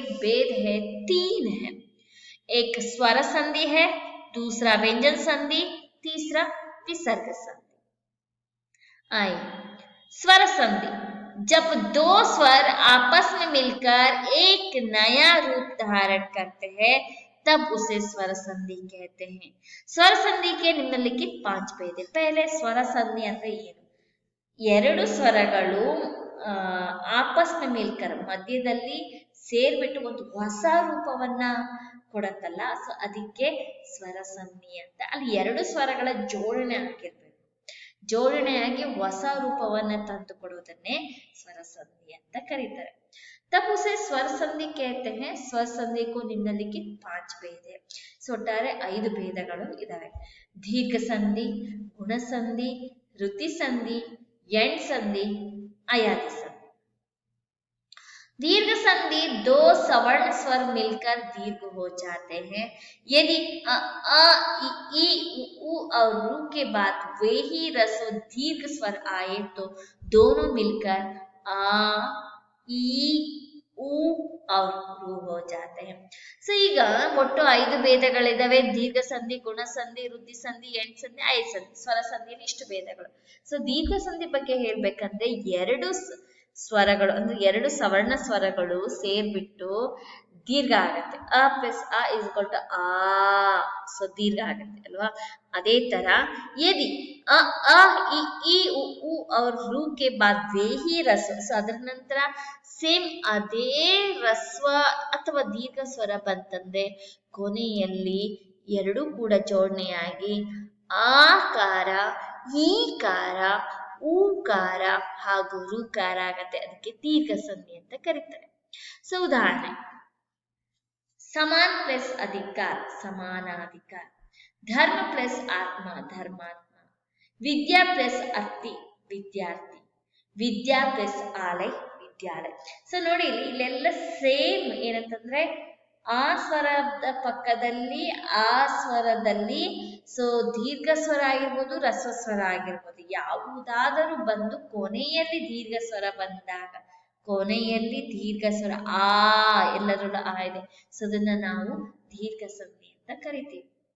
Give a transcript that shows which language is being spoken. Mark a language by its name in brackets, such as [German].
[Hindi] भेद है 3 है, एक स्वर संधि है, दूसरा व्यंजन संधि, तीसरा विसर्ग संधि। आइए, स्वर संधि, जब 2 स्वर आपस में मिलकर एक नया रूप धारण करते हैं तब उसे स्वर संधि कहते हैं। स्वर संधि के निम्नलिखित 5 भेद है। [Kannada] पहले ಸ್ವರ ಸಂಧಿ ಅಂದ್ರೆ ಏನು? ಎರಡು ಸ್ವರಗಳು [Hindi] ಆಪಸ್ ಮೇ ಮಿಲ್ಕರ್ [Kannada] ಮಧ್ಯದಲ್ಲಿ ಸೇರ್ಬಿಟ್ಟು ಒಂದು ಹೊಸ ರೂಪವನ್ನ ಕೊಡತ್ತಲ್ಲ, ಸೊ ಅದಕ್ಕೆ ಸ್ವರ ಸಂಧಿ ಅಂತ. ಅಲ್ಲಿ ಎರಡು ಸ್ವರಗಳ ಜೋಡಣೆ ಆಗಿರ್ಬೇಕು, ಜೋಡಣೆಯಾಗಿ ಹೊಸ ರೂಪವನ್ನ ತಂದು ಕೊಡುವುದನ್ನೇ ಸ್ವರ ಸಂಧಿ ಅಂತ ಕರೀತಾರೆ. [Hindi] तब उसे स्वर संधि कहते हैं। स्वर संधि को निम्नलिखित 5 भेद है। [Kannada] ಸೊ ಒಟ್ಟಾರೆ 5 ಭೇದಗಳು ಇದಾವೆ. ದೀರ್ಘ ಸಂಧಿ, ಗುಣ ಸಂಧಿ, ಋತಿ ಸಂಧಿ, यण संधि, अयादि संधि। [Hindi] दीर्घ संधि 2 सवर्ण स्वर मिलकर दीर्घ हो जाते हैं। यदि अ इ उ और रू के बाद वे ही रस्व दीर्घ स्वर आए तो दोनों मिलकर आ ಈ ಉ और ರು हो जाते हैं। [Kannada] ಸೊ ಈಗ ಒಟ್ಟು 5 ಭೇದಗಳಿದಾವೆ. ದೀರ್ಘ ಸಂಧಿ, ಗುಣ ಸಂಧಿ, ವೃದ್ಧಿ ಸಂಧಿ, ಎಣ್ ಸಂಧಿ, ಆಯ ಸಂಧಿ. ಸ್ವರ ಸಂಧಿಯಲ್ಲಿ ಇಷ್ಟು ಭೇದಗಳು. ಸೊ ದೀರ್ಘ ಸಂಧಿ ಬಗ್ಗೆ ಹೇಳ್ಬೇಕಂದ್ರೆ ಎರಡು ಸ್ವರಗಳು ಅಂದ್ರೆ ಎರಡು ಸವರ್ಣ ಸ್ವರಗಳು ಸೇರ್ಬಿಟ್ಟು ದೀರ್ಘ ಆಗತ್ತೆ. A plus a is equal to ಆ, ಸೊ ದೀರ್ಘ ಆಗತ್ತೆ ಅಲ್ವಾ. ಅದೇ ತರ [Hindi] ಯದಿ ಅ ಇ ಉ और ರು के बाद वे ही रस्व, [Kannada] ಸೊ ಅದರ ನಂತರ ಸೇಮ್ ಅದೇ ರಸ್ವ ಅಥವಾ ದೀರ್ಘ ಸ್ವರ ಬಂತಂದ್ರೆ ಕೊನೆಯಲ್ಲಿ ಎರಡೂ ಕೂಡ ಜೋಡಣೆಯಾಗಿ ಆಕಾರ, ಈಕಾರ, ಊಕಾರ ಹಾಗೂ ಋಕಾರ ಆಗತ್ತೆ. ಅದಕ್ಕೆ ದೀರ್ಘ ಸಂಧಿ ಅಂತ ಕರೀತಾರೆ. ಸೊ ಉದಾಹರಣೆ, [Hindi] समान प्लस अधिकार समानाधिकार, धर्म प्लस आत्मा धर्मात्मा, विद्या प्लस अर्थी विद्यार्थी, ವಿದ್ಯಾ ಪ್ಲಸ್ ಆಲಯ ವಿದ್ಯಾಲಯ. [Kannada] ಸೊ ನೋಡಿ ಇಲ್ಲೆಲ್ಲ ಸೇಮ್ ಏನಂತಂದ್ರೆ ಆ ಸ್ವರದ ಪಕ್ಕದಲ್ಲಿ ಆ ಸ್ವರದಲ್ಲಿ ಸೊ ದೀರ್ಘ ಸ್ವರ ಆಗಿರ್ಬೋದು, ರಸ್ವ ಸ್ವರ ಆಗಿರ್ಬೋದು, ಯಾವುದಾದರೂ ಬಂದು ಕೊನೆಯಲ್ಲಿ ದೀರ್ಘ ಸ್ವರ ಬಂದಾಗ, ಕೊನೆಯಲ್ಲಿ ದೀರ್ಘ ಸ್ವರ ಆ ಎಲ್ಲರಲ್ಲೂ ಆ ಇದೆ, ಸೊ ಅದನ್ನ ನಾವು ದೀರ್ಘ ಸಂಧಿ ಅಂತ ಕರಿತೀವಿ.